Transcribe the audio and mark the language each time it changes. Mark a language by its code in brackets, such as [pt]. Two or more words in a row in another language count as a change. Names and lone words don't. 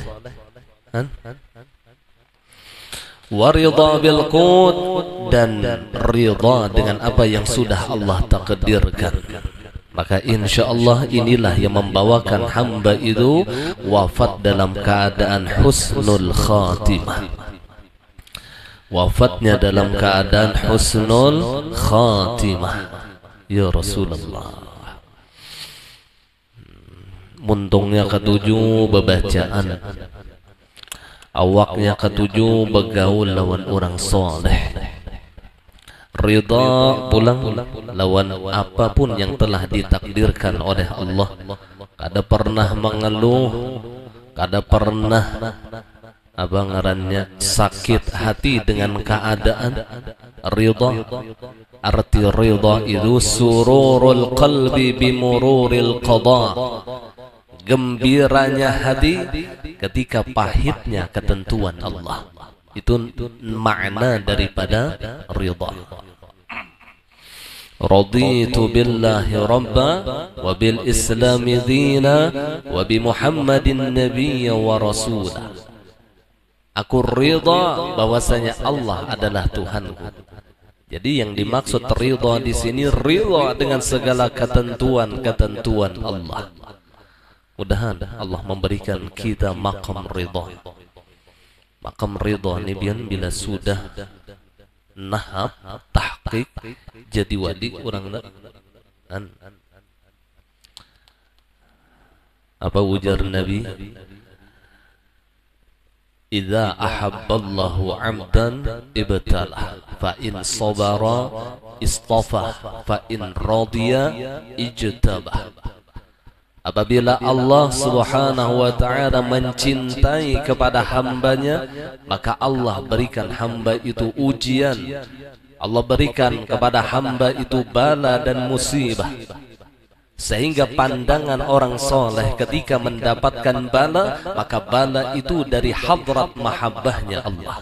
[ar] ورضا بالقضاء, [id] dan ridha dengan apa yang sudah Allah takdirkan. Maka insya Allah inilah yang membawakan hamba itu wafat dalam keadaan [ar] حسن الخاتمة. [id] Wafatnya dalam keadaan [ar] حسن الخاتمة. يا رسول الله. [bjn] Muntungnya ketujuh bebacaan, awaknya ketujuh begaul lawan orang soleh. Ridha pulang lawan apapun yang telah ditakdirkan oleh Allah. Kada pernah mengeluh, kada pernah ngarannya sakit hati dengan keadaan. [id] Ridha, arti ridha itu [ar] سرور القلب بمرور القضاء, [id] gembiranya hati ketika pahitnya ketentuan Allah. Itu makna daripada ridha. [ar] رضيت بالله ربا وبالإسلام دينا وبمحمد نبيا ورسولا. [id] Aku ridha bahwasanya Allah adalah Tuhanku. Jadi yang dimaksud ridha di sini ridha dengan segala ketentuan-ketentuan Allah. Mudah-mudahan Allah memberikan kita maqam ridha. [bjn] Maqam ridha ni bila sudah nahab tahqiq jadi wali orang apa ujar Nabi, [ar] إذا أحب الله عبدا ابتلاه فإن صبر اصطفاه فإن رضي اجتباه. [id] Apabila Allah [ar] سبحانه وتعالى [id] mencintai kepada hambanya, maka Allah berikan hamba itu ujian. Allah berikan kepada hamba itu bala dan musibah. Sehingga pandangan orang soleh ketika mendapatkan bala, maka bala itu dari hadrat mahabbahnya Allah.